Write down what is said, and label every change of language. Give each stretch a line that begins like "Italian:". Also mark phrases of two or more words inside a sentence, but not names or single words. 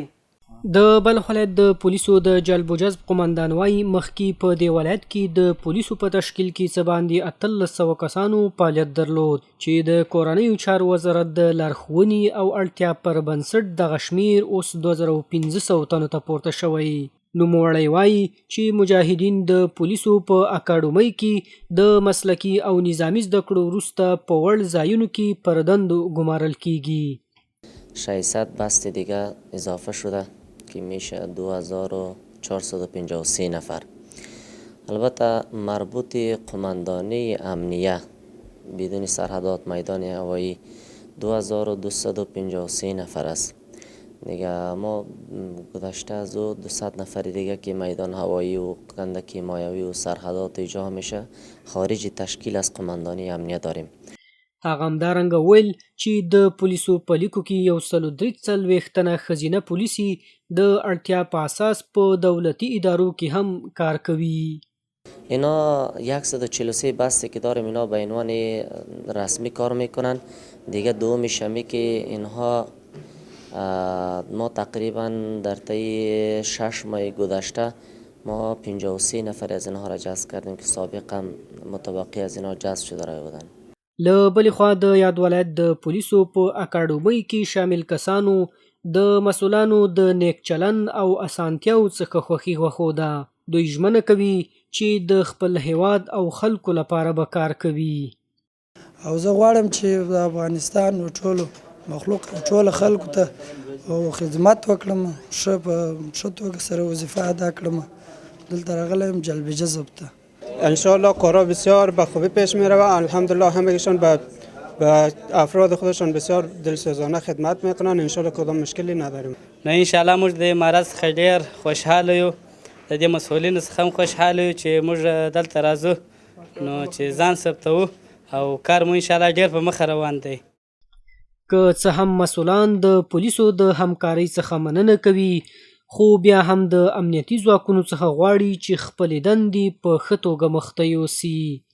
Pashto: د بلخ ولایت د پولیسو د جلب و جذب قمندان وایي مخکې په دې ولایت کې د پولیسو په تشکیل کې څه باندې 1800 کسانو فعالیت درلود چې د کورنیو چارو وزارت د لارښوونې او اړتیا پر بنسټ دغه شمیر اوس 2500 تنو ته پورته شوی. نوموړی وایي چې مجاهدین د پولیسو په اکاډمۍ کې د مسلکي او نظامي زده کړو وروسته په وړ ځایونو کې پر دندو ګمارل کیږي.
Persian: 600 بست دیگه اضافه شده که میشه 2453 نفر. البته مربوط قماندانی امنیه بدون سرحدات میدان هوایی 2253 نفر است. دیگه ما گذشته از 200 نفر دیگه که میدان هوایی و کندک حمایوی و سرحدات ایجا میشه خارج تشکیل از قماندانی امنیه داریم.
Pashto: هغه همدارنګه ویل چې د پولیسو په لیکو کې 143 تنه ښځینه پولیسي د اړتیا په اساس په دولتي ادارو کې هم کار کوي.
Persian: اینا 143 بسته که داریم اینا به عنوان رسمی کار میکنن. دیگه دومیشه که اینها ما تقریبا در طی 6 ماه گذشته ما 53 نفر از اینها را جذب کردیم که سابقا متبقی از اینها جذب شده راه بودن.
Pashto: له بلې خوا د یاد ولایت د پولیسو په اکاډمۍ کې شامل کسانو د مسؤلانو د نیک چلن او اسانتیاو څخه خوښي وښوده. دوی ژمنه کوي چې د خپل هیواد او خلکو لپاره به کار کوي. او زه غواړم چې د افغانستان ټولو مخلوق ټولو خلکو ته خدمت وکړم، ښه توګه سره وظیفه ادا کړم. دلته راغلی یم جلب جذب ته.
Persian: انشاءالله کارا بسیار به خوبی پیش می روه. الحمدلله همگیشان به افراد خودشان بسیار دلسوزانه خدمت میکنن. انشاءالله کدام مشکلی نداریم.
Pashto: نه انشاءالله موږ د امارات څخه ډیر خوشحاله یو، د دې مسؤلینو څخه هم خوشحاله یو چې موږ دلته راځو نو چې ځان ثبتوو او کار مو انشاءالله ډیر په مخه روان دی. که څه هم مسؤلان د پولیسو د همکارۍ څخه مننه کوي خو بیا هم د امنیتي ځواکونو څخه غواړي چې خپلې دندې په ښه توګه مخته یوسي.